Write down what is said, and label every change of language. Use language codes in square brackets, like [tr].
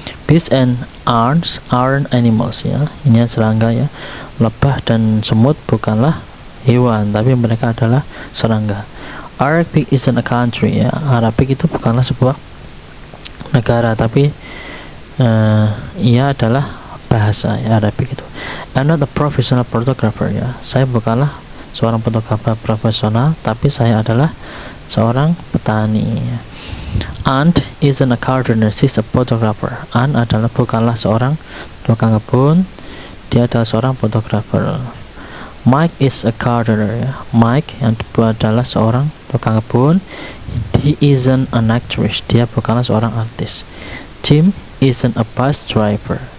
[en] Bees and ants aren't animals ya. [id] Ini serangga ya. Lebah dan semut bukanlah hewan, tapi mereka adalah serangga. [en] Arabic isn't a country ya. [id] Arabic itu bukanlah sebuah negara, tapi ia adalah bahasa ya, Arabic itu. [en] I'm not a professional photographer ya. [id] Saya bukanlah seorang fotografer profesional, tapi saya adalah seorang petani ya. [en] Ant isn't a gardener, she's a photographer. [id] Ant adalah bukanlah seorang tukang kebun, dia adalah seorang fotografer. [en] Mike is a gardener [id] ya. Mike yang kedua adalah seorang tukang kebun. [en] He isn't an actress, [id] dia bukanlah seorang artis. [en] Jim isn't a bus driver.